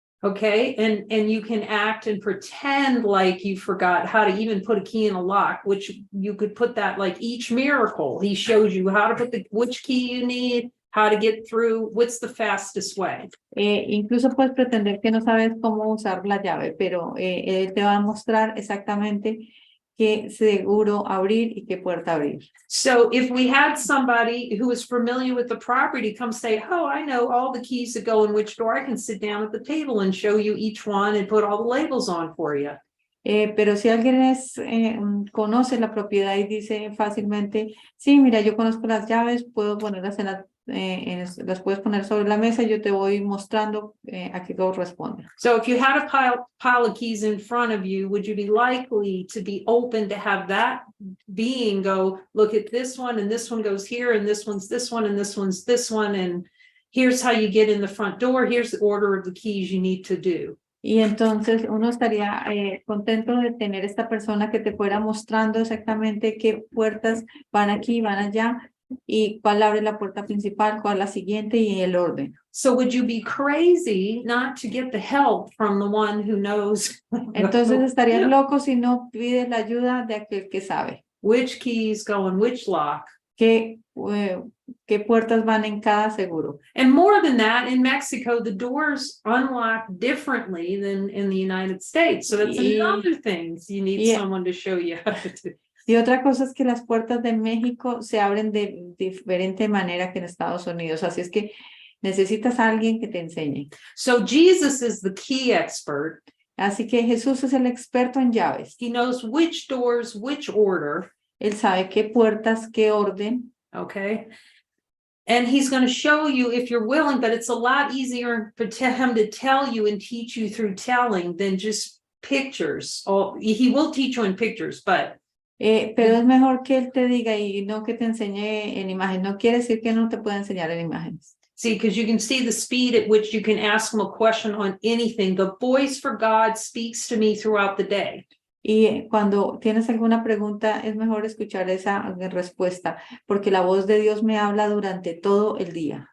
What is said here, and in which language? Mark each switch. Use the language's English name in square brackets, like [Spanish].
[English] Okay, and you can act and pretend like you forgot how to even put a key in a lock, which you could put that like each miracle. He shows you how to put which key you need, how to get through, what's the fastest way. [Spanish] Incluso puedes pretender que no sabes cómo usar la llave, pero él te va a mostrar exactamente qué seguro abrir y qué puerta abrir. [English] So if we had somebody who is familiar with the property come say, oh, I know all the keys that go in which door, I can sit down at the table and show you each one and put all the labels on for you. [Spanish] Pero si alguien conoce la propiedad y dice fácilmente, sí, mira, yo conozco las llaves, puedo ponerlas las puedes poner sobre la mesa y yo te voy mostrando a qué corresponde. [English] So if you had a pile of keys in front of you, would you be likely to be open to have that being go, look at this one and this one goes here and this one's this one and this one's this one and here's how you get in the front door, here's the order of the keys you need to do. [Spanish] Y entonces uno estaría contento de tener esta persona que te fuera mostrando exactamente qué puertas van aquí, van allá, y cuál abre la puerta principal, cuál la siguiente y el orden. [English] So would you be crazy not to get the help from the one who knows? [Spanish] Entonces estarías loco si no pides la ayuda de aquel que sabe. [English] Which keys go in which lock? [Spanish] ¿Qué puertas van en cada seguro? [English] And more than that, in Mexico, the doors unlock differently than in the United States. So that's another thing you need someone to show you how to do. [Spanish] Y otra cosa es que las puertas de México se abren de diferente manera que en Estados Unidos. Así es que necesitas a alguien que te enseñe. [English] So Jesus is the key expert. [Spanish] Así que Jesús es el experto en llaves. [English] He knows which doors, which order. [Spanish] Él sabe qué puertas, qué orden. [English] Okay. And he's going to show you if you're willing, but it's a lot easier for him to tell you and teach you through telling than just pictures. Oh, he will teach you in pictures, but [Spanish] pero es mejor que él te diga y no que te enseñe en imagen. No quiere decir que no te pueda enseñar en imágenes. [English] See, because you can see the speed at which you can ask him a question on anything. The voice for God speaks to me throughout the day. [Spanish] Y cuando tienes alguna pregunta, es mejor escuchar esa respuesta, porque la voz de Dios me habla durante todo el día.